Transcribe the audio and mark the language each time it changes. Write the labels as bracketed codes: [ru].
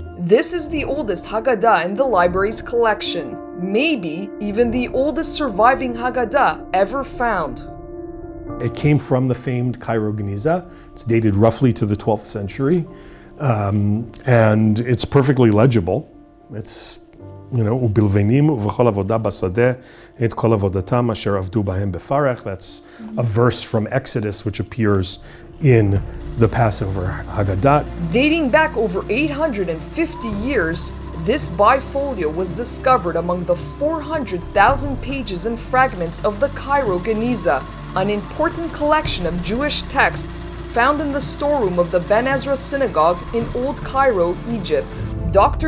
[en] This is the oldest Haggadah in the library's collection, maybe even the oldest surviving Haggadah ever found. It came from the famed Cairo Geniza. It's dated roughly to the 12th century, and it's perfectly legible. [he] It's, ובלבנים ובכל עבודה בשדה את כל עבודתם אשר עבדו בהם בפרך. [en] That's a verse from Exodus which appears in the Passover Haggadah. Dating back over 850 years, this bifolio was discovered among the 400,000 pages and fragments of the Cairo Geniza, an important collection of Jewish texts found in the storeroom of the Ben Ezra Synagogue in Old Cairo, Egypt. Dr.